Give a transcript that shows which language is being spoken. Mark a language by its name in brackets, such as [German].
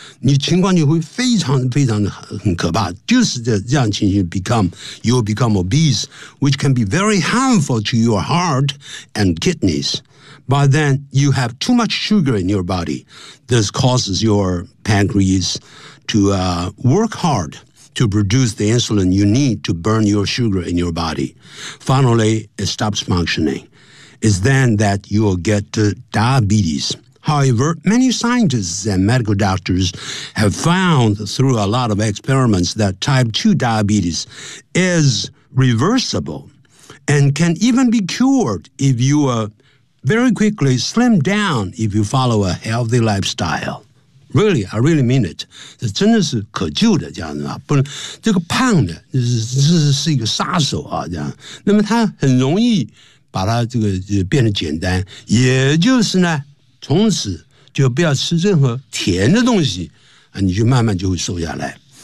[Chinese] 你情况就会非常非常很可怕。就是这样情形 [English] you'll become obese, which can be very harmful to your heart and kidneys. By then, you have too much sugar in your body. This causes your pancreas to work hard. To produce the insulin you need to burn your sugar in your body. Finally, it stops functioning. It's then that you will get diabetes. However, many scientists and medical doctors have found through a lot of experiments that type 2 diabetes is reversible and can even be cured if you very quickly slim down if you follow a healthy lifestyle. Really, I really mean it. [Chinese] 这真的是可救的这样子啊，不能这个胖的是一个杀手啊这样。那么他很容易把它这个变得简单，也就是呢，从此就不要吃任何甜的东西啊，你就慢慢就会瘦下来。